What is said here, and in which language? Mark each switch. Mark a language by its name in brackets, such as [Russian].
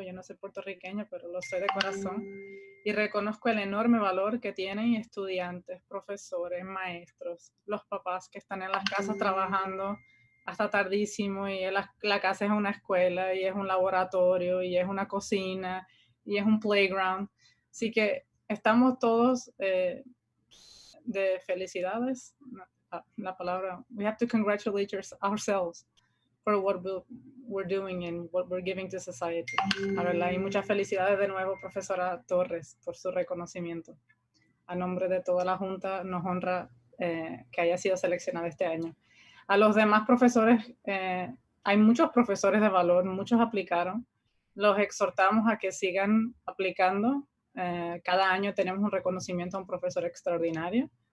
[Spanish] Yo no soy puertorriqueña, pero lo soy de corazón. Y reconozco el enorme valor que tienen estudiantes, profesores, maestros, los papás que están en las casas trabajando hasta tardísimo, y la casa es una escuela, y es un laboratorio, y es una cocina, y es un playground. Así que estamos todos de felicidades. La palabra, [English] we have to congratulate ourselves for what we're doing and what we're giving to society. [Spanish] Y muchas felicidades de nuevo, profesora Torres, por su reconocimiento. A nombre de toda la Junta, nos honra que haya sido seleccionada este año. A los demás profesores, hay muchos profesores de valor, muchos aplicaron. Los exhortamos a que sigan aplicando. Cada año tenemos un reconocimiento a un profesor extraordinario.